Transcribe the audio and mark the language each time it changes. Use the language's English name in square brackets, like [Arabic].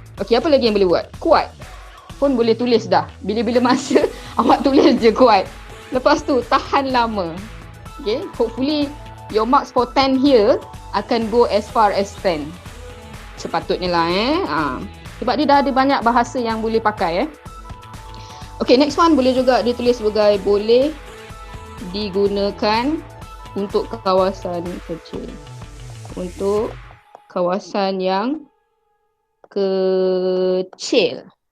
[Malay] Okay, apa lagi yang boleh buat? Kuat pun boleh tulis dah. Bila-bila masa awak tulis je kuat. Lepas tu tahan lama. [English] Okay, hopefully your marks for 10 here akan go as far as 10. [Malay] Sepatutnya lah sebab dia dah ada banyak bahasa yang boleh pakai Okay, [English] next one [Malay] boleh juga ditulis sebagai boleh digunakan untuk kawasan kecil. Untuk kawasan yang kecil.